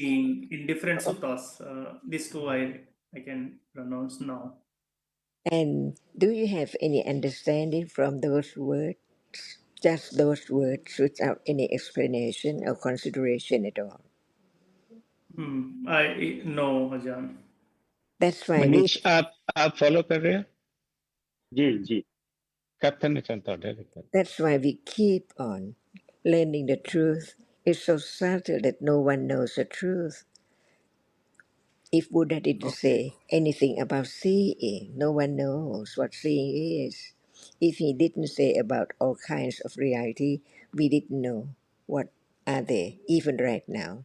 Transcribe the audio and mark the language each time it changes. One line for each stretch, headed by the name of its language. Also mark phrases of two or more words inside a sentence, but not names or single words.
English: seeing in different suttas. These two I can pronounce now. And do you have any understanding from those words? Just those words without any explanation or consideration at all. I know, Ajahn. That's why we
Hindi: मनीष आप फॉलो कर रहे हैं जी जी
Thai: ครับท่านอาจารย์ต่อได้เลยครับ
English: that's why we keep on learning the truth. It's so subtle that no one knows the truth. If Buddha didn't Okay. say anything about seeing, no one knows what seeing is. If he didn't say about all kinds of reality, we didn't know what are they, even right now.